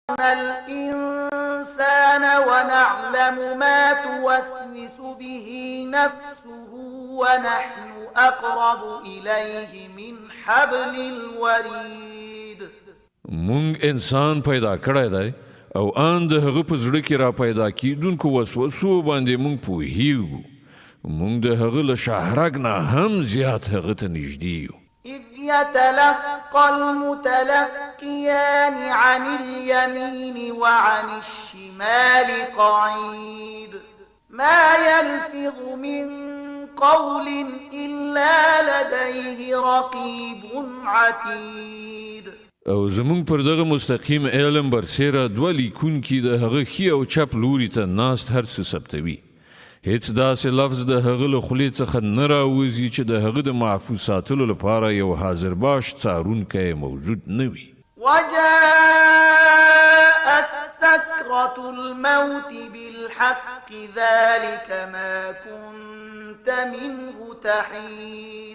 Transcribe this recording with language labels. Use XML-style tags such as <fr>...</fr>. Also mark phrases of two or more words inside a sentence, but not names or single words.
<ar>الإنسان ونعلم ما توسوس به نفسه ونحن أقرب إليه من حبل الوريد.</ar> <ps>مونږ انسان پیدا کړی دی او ان د هغه په زړه کې را پیدا کیدونکو وسوسو باندې مونږ پوهیږو. مونږ د هغه له شهرک نه هم زیات هغه ته نږدې یو.</ps> <ar>إذ يتلقى المتلقيان عن اليمين وعن الشمال قعيد ما يلفظ من قول إلا لديه رقيب عتيد.</ar> <ps>او زمونږ پر دغه مستقیم علم برسیره دوه لیکونکي د هغه ښي او چپ لوري ته ناست هر څه ثبتوي. هیڅ داسې لفظ د هغه له خولې څخه نه راوځي چې د هغه د محفوظ ساتلو لپاره یو حاضر باش څارونکی موجود نه وي.</ps> <ar>وجاءت سكرة الموت بالحق ذلك ما كنت منه تحيد.</ar>